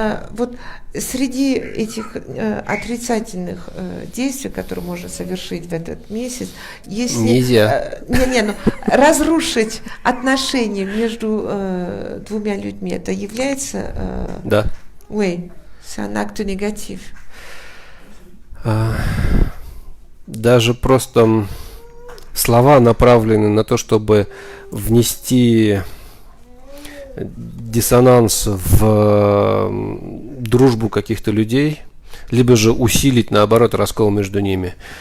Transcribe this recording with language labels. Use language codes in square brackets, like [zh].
[ru] Вот среди этих отрицательных действий, которые можно совершить в этот месяц, если нельзя разрушить отношения между двумя людьми, это является да. [fr] Oui, c'est un acte négatif. [ru] Даже просто слова направлены на то, чтобы внести диссонанс в дружбу каких-то людей, либо же усилить, наоборот, раскол между ними.